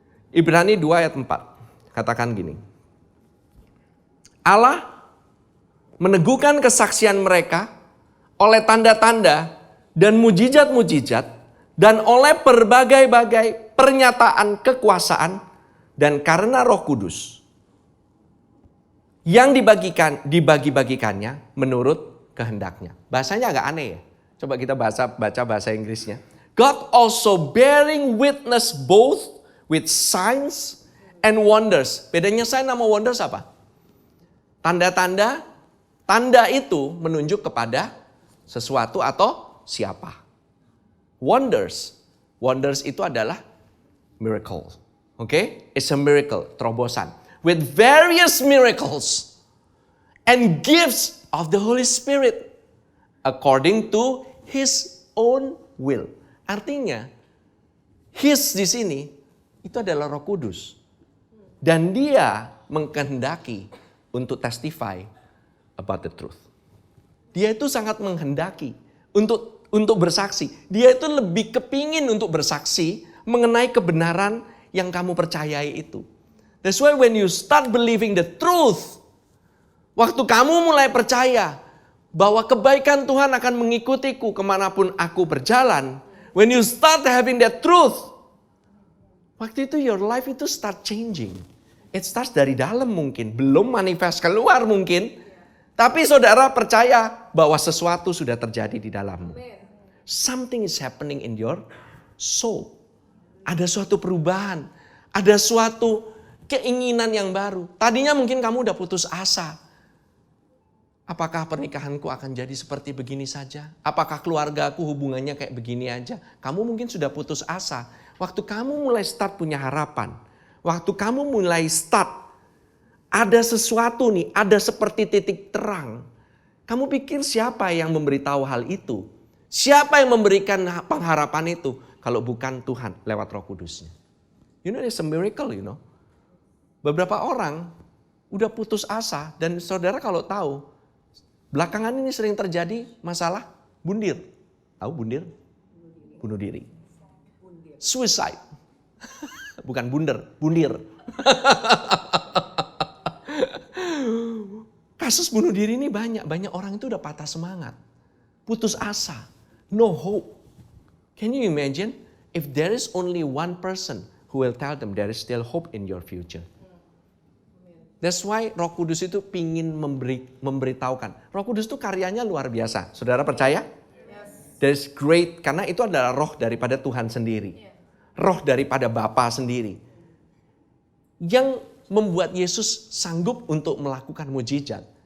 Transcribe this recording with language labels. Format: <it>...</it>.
<id>Ibrani 2 ayat 4 katakan gini. Allah meneguhkan kesaksian mereka oleh tanda-tanda dan mujizat-mujizat dan oleh berbagai-bagai pernyataan kekuasaan dan karena Roh Kudus yang dibagi-bagikannya menurut kehendaknya. Bahasanya agak aneh ya. Coba kita baca bahasa Inggrisnya.</id> <en>God also bearing witness both with signs and wonders.</en> <id>Bedanya sign sama wonders apa? Tanda-tanda, tanda itu menunjuk kepada sesuatu atau siapa. Wonders itu adalah miracle.</id> <en>Okay? It's a miracle,</en> <id>terobosan.</id> <en>With various miracles and gifts of the Holy Spirit according to His own will.</en> <id>Artinya, His di sini itu adalah Roh Kudus. Dan Dia mengkehendaki untuk</id> <en>testify about the truth.</en> <id>Dia itu sangat menghendaki untuk bersaksi. Dia itu lebih kepingin untuk bersaksi mengenai kebenaran yang kamu percayai itu.</id> <en>That's why when you start believing the truth,</en> <id>waktu kamu mulai percaya bahwa kebaikan Tuhan akan mengikutiku kemanapun aku berjalan,</id> <en>when you start having that truth,</en> <id>waktu itu</id> <en>your life</en> <id>itu</id> <en>start changing. It starts</en> <id>dari dalam mungkin, belum manifest keluar mungkin, tapi saudara percaya bahwa sesuatu sudah terjadi di dalammu.</id> <en>Something is happening in your soul.</en> <id>Ada suatu perubahan. Ada suatu keinginan yang baru. Tadinya mungkin kamu udah putus asa. Apakah pernikahanku akan jadi seperti begini saja? Apakah keluargaku hubungannya kayak begini aja? Kamu mungkin sudah putus asa. Waktu kamu mulai start punya harapan. Waktu kamu mulai start ada sesuatu nih, ada seperti titik terang. Kamu pikir siapa yang memberitahu hal itu? Siapa yang memberikan pengharapan itu? Kalau bukan Tuhan lewat Roh Kudusnya.</id> <en>You know, it's a miracle, you know.</en> <id>Beberapa orang udah putus asa dan saudara kalau tahu, belakangan ini sering terjadi masalah bundir. Tahu bundir? Bunuh diri. Suicide. Bukan bunder, bundir. Kasus bunuh diri ini banyak orang itu udah patah semangat. Putus asa.</id> <en>No hope. Can you imagine if there is only one person who will tell them there is still hope in your future?</en> <id>That's why Roh Kudus itu pingin memberitahukan. Roh Kudus itu karyanya luar biasa. Saudara percaya?</id> <en>Yes. That's great.</en> <id>Karena itu adalah roh daripada Tuhan sendiri. Roh daripada Bapa sendiri. Yang membuat Yesus sanggup untuk melakukan mujizat.</id>